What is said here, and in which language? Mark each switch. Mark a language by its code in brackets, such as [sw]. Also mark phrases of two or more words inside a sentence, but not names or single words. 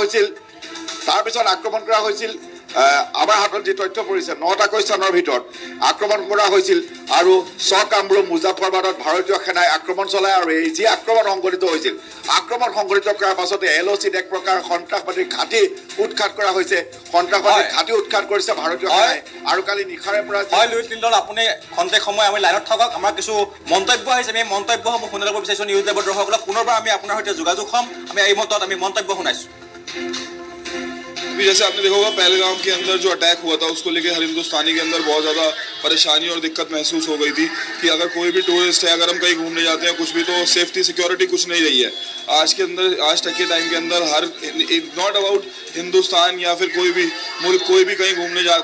[as] কৰা হৈছিল আমাৰ হাতত যি তথ্য পৰিছে 9টাকৈ স্থানৰ ভিতৰত আক্ৰমণ কৰা হৈছিল আৰু কামৰূপ মুজাফৰবাদত ভাৰতীয় সেনাই আক্ৰমণ চলায় আৰু এই যি আক্ৰমণ সংঘটিত হৈছিল আক্ৰমণ সংঘটিত কৰাৰ পাছতে LOCত এক প্ৰকাৰ সন্ত্ৰাসবাদীৰ ঘাটি উৎখাত কৰা হৈছে সন্ত্ৰাসবাদীৰ ঘাটি উৎখাত কৰিছে ভাৰতীয় সেনাই আৰু কালি নিশাৰে পৰা হয় লুইত নিন্দল আপুনি খন্তেক সময় আমি লাইনত থাকক আমাৰ কিছু মন্তব্য আহিছে আমি মন্তব্যসমূহ শুনি ল'ব বিচাৰিছোঁ নিউজ লাইভৰ দৰ্শকসকলক পুনৰবাৰ আমি আপোনাৰ সৈতে যোগাযোগ হ'ম আমি এই মুহূৰ্তত আমি মন্তব্য শুনাইছোঁ [hi] अभी जैसे आपने देखा होगा पहलगाम के अंदर जो अटैक हुआ था उसको लेके हर हिंदुस्तानी के अंदर बहुत ज़्यादा परेशानी और दिक्कत महसूस हो गई थी कि अगर कोई भी टूरिस्ट है अगर हम कहीं घूमने जाते हैं कुछ भी तो सेफ्टी सिक्योरिटी कुछ नहीं रही है आज तक के टाइम के अंदर हर [en] not about [hi] हिंदुस्तान या फिर कोई भी मुल्क कोई भी कहीं घूमने जाता